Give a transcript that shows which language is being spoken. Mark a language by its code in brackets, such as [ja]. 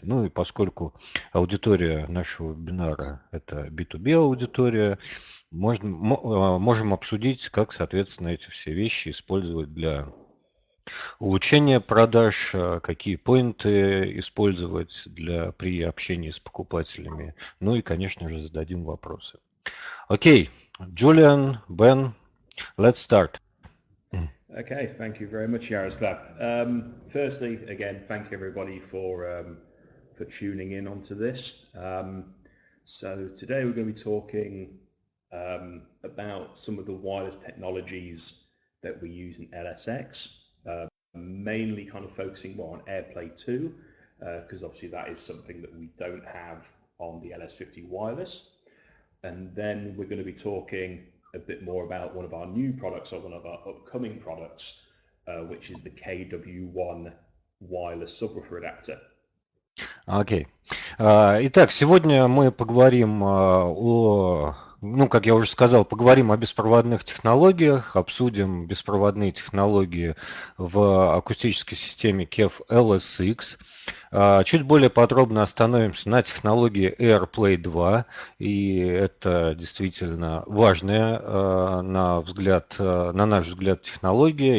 [ru] Ну и поскольку аудитория нашего вебинара – это B2B аудитория, можем обсудить, как, соответственно, эти все вещи использовать для улучшение продаж, какие поинты использовать при общении с покупателями. Ну и, конечно же, зададим вопросы. Окей, [en] Julian, Ben, let's start. Okay, thank you very much, Yaroslav. Firstly, again, thank you everybody for tuning in onto this. So today we're going to be talking about some of the wireless technologies that we use in LSX. Mainly kind of focusing more on AirPlay 2, because obviously that is something that we don't have on the LS50 wireless. And then we're going to be talking a bit more about one of our new products, or one of our upcoming products, which is the KW1 wireless subwoofer adapter. [ru] Окей. Итак, сегодня мы поговорим как я уже сказал, поговорим о беспроводных технологиях, обсудим беспроводные технологии в акустической системе KEF LSX. Чуть более подробно остановимся на технологии AirPlay 2, и это действительно важная, на наш взгляд, технология.